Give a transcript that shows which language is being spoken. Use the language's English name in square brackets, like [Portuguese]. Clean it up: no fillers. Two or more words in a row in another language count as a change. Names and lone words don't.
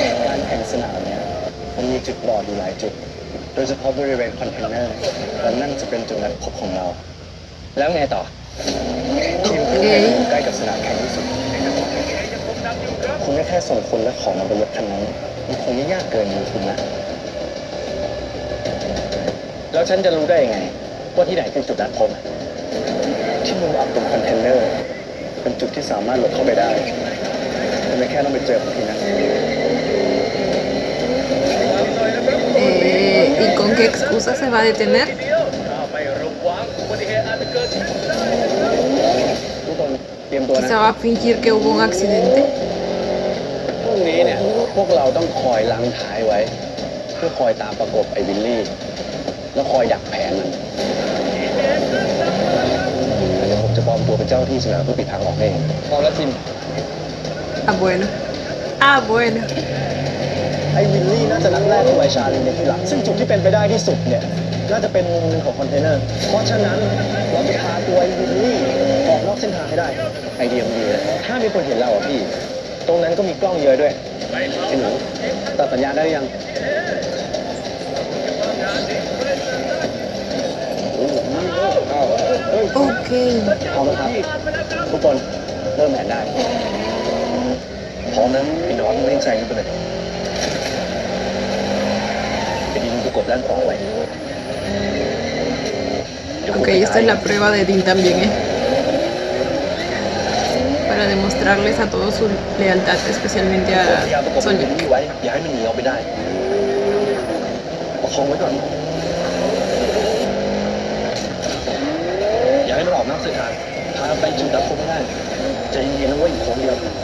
[Thai] การแข่งสนามเนี่ยมันมีจุดบอดอยู่หลายจุด โดยเฉพาะบริเวณคอนเทนเนอร์และนั่นจะเป็นจุดนัดพบของเรา แล้วไงต่อ ทีมที่อยู่ใกล้กับสนามแข่งที่สุด คุณแค่ส่งคนและของมาบนรถคันนั้นมันคงไม่ยากเกินมือคุณนะ แล้วฉันจะรู้ได้ยังไง ว่าที่ไหนคือจุดนัดพบ ที่มุมอับตรงคอนเทนเนอร์ เป็นจุดที่สามารถหลบเข้าไปได้คุณไม่แค่ต้องไปเจอคนที่นั่น [Spanish] ¿Y con qué excusa se va a detener? [Thai] ไม่ระวังอุบัติเหตุอาจจะเกิดขึ้นได้นะครับ ทุกคนเตรียมตัวนะ [Spanish] Quizá va a fingir que hubo un accidente. [Thai] พรุ่งนี้เนี่ย พวกเราต้องคอยล้างท้ายไว้ เพื่อคอยตามประกบไอ้วิลลี่ แล้วคอยดักแผนมันเดี๋ยวผมจะปลอมตัวเป็นเจ้าที่สนามเพื่อปิดทางออกให้เองพร้อมแล้วทีม [Spanish] Ah, bueno. Ah, bueno. [Thai] ไอ้วิลลี่น่าจะนัดแรกตัวไอชาลีในที่หลัง ซึ่งจุดที่เป็นไปได้ที่สุดเนี่ย น่าจะเป็นมุมหนึ่งของคอนเทนเนอร์ เพราะฉะนั้นเราจะพาตัวไอ้วิลลี่ออกนอกเส้นทางให้ได้ ไอเดียมันดีนะถ้ามีคนเห็นเราอ่ะพี่ ตรงนั้นก็มีกล้องเยอะด้วยไอ้หนูตัดสัญญาณได้หรือยัง [Spanish] Ok. [Thai] พร้อมแล้วครับ ทุกคนเริ่มแผนได้ พร้อมนะพี่น้องเร่งแซงขึ้นไปเลยไปยิงประกบด้านขวาไว้ [Spanish] Ok, esta es la prueba de Dean también, ¿eh? Para demostrarles a todos su lealtad, especialmente [Thai] พยายามประก [Spanish] a [Thai] บวิล [Spanish] Sonic. [Thai] ลี่ไว้ อย่าให้มันหนีออกไปได้ ประคองไว้ก่อน อย่าให้มันออกนอกเส้นทางพาไปจุดดับพบไม่ได้ใจเย็นๆนะเว้ยอีกโค้งเดียว